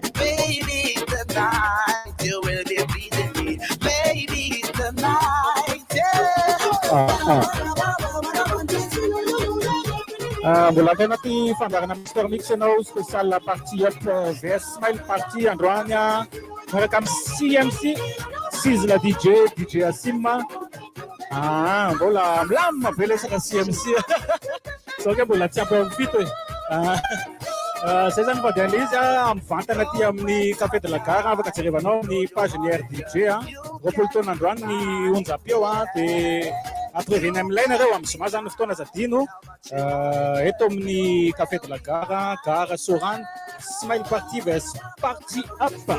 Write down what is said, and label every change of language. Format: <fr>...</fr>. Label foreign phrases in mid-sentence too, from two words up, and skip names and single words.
<en>Baby, tonight you will be pleasing me. Baby, tonight,</en> <mg>Mbola avy anaty fandarana MASTERMIXX ianao spécial partie up VS Smile partie androany miaraka amin'ny CMC Sizzla DJ Haseem. Mbola milamina be lesaka CMC sao ke mbola tsy ampy amin'ny fito zay zany vadian'le izy mivantana aty amin'ny café de la gare afaka jerevanao amin'ny page ny RDJ roapolo taona androany ny onjam-peo dia atreveny amin'ilay nareo amin'ny zoma zany fotoana zadino eto amin'ny café de la gare Soran Smile party vs party up.</mg>